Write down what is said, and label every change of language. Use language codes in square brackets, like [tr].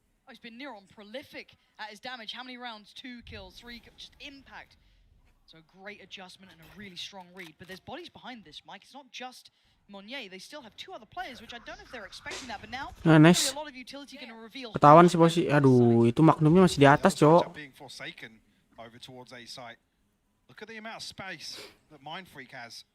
[en] He's been near on prolific at his damage. How many rounds? 2 kills, 3 just impact. So a great adjustment and a really strong read. But there's bodies behind this, Mike. It's not just Monye, they still have 2 other players, which I don't know if they're expecting that, but now Nah, nice. a lot of utility going to reveal. [id] Ketahuan sih posisi. Aduh, itu Magnumnya masih di atas, Cok. [en] Being forsaken over towards A site. Look at the amount of space that Mind Freak has.